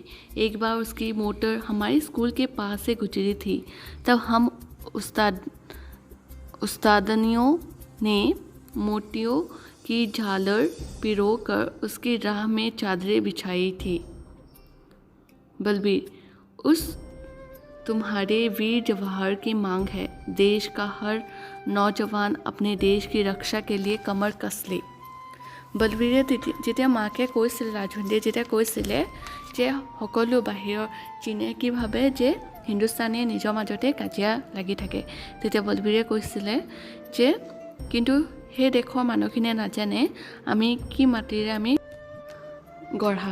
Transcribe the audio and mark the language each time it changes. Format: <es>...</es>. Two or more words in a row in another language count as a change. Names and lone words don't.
<hi>एक बार उसकी मोटर हमारे स्कूल के पास से गुजरी थी, तब हम उस्तादनियों ने मोतियों की झालर पिरो कर उसकी राह में चादरें बिछाई थी। बलबीर, उस तुम्हारे वीर जवाहर की मांग है, देश का हर नौजवान अपने देश की रक्षा के लिए कमर कस ले।</hi> <as>বলবীৰে যেতিয়া মাকে কৈছিলে, লাজৱন্তীয়ে যেতিয়া কৈছিলে যে সকলো বাহিৰৰ চীনে কি ভাবে যে হিন্দুস্তানীয়ে নিজৰ মাজতে কাজিয়া লাগি থাকে, তেতিয়া বলবীৰে কৈছিলে যে কিন্তু সেই দেশৰ মানুহখিনিয়ে নাজানে আমি কি মাটিৰে আমি গঢ়া।</as>